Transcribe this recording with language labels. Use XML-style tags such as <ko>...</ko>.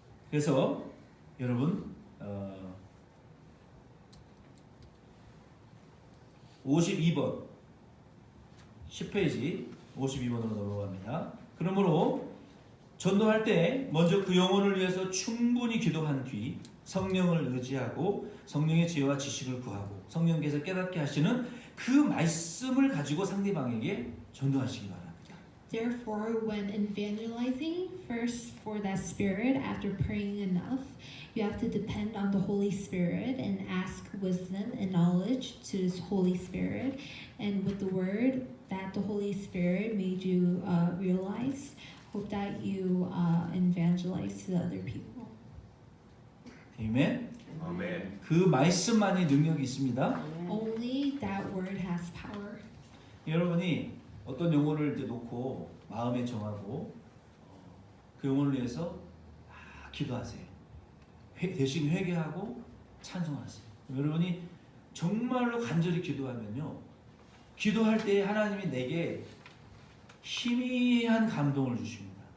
<ko>그래서 여러분 52번 10페이지 52번으로 넘어갑니다. 그러므로 전도할 때 먼저 그 영혼을 위해서 충분히 기도한 뒤 성령을 의지하고 성령의 지혜와 지식을 구하고 성령께서 깨닫게 하시는 그 말씀을 가지고 상대방에게 전도하시기 바랍니다.</ko> <en>Therefore, when evangelizing, first for that spirit, after praying enough, you have to depend on the Holy Spirit and ask wisdom and knowledge to His Holy Spirit. And with the word that the Holy Spirit made you realize, hope that you evangelize to the other people.</en> <ko>아멘. 아멘. 그 말씀만이 능력이 있습니다.</ko> <en>Only that word has power.</en> <ko>여러분이 어떤 영혼을 이제 놓고 마음에 정하고 그 영혼을 위해서 기도하세요. 대신 회개하고 찬송하세요. 여러분이 정말로 간절히 기도하면요, 기도할 때 하나님이 내게 희미한 감동을 주십니다.</ko>